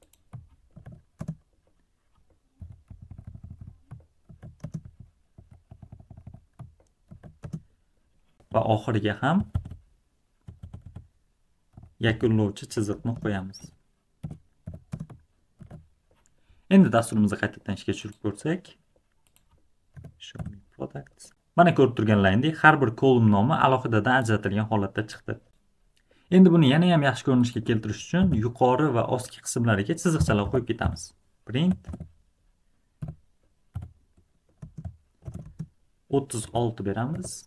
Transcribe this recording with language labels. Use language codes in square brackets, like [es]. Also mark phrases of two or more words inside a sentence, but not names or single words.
[uz] Va oxiriga ham yakunlovchi chiziqni qo'yamiz. Endi dasturimizni qaytadan ishga tushirib ko'rsak, [en] show me products. [uz] Mana ko'rib turganlaringdek, har bir kolumn nomi alohidadan ajratilgan holatda chiqdi. Endi buni yana ham yaxshi ko'rinishga keltirish uchun yuqori va ostki qismlariga chiziqchalar qo'yib ketamiz. Print 36 beramiz.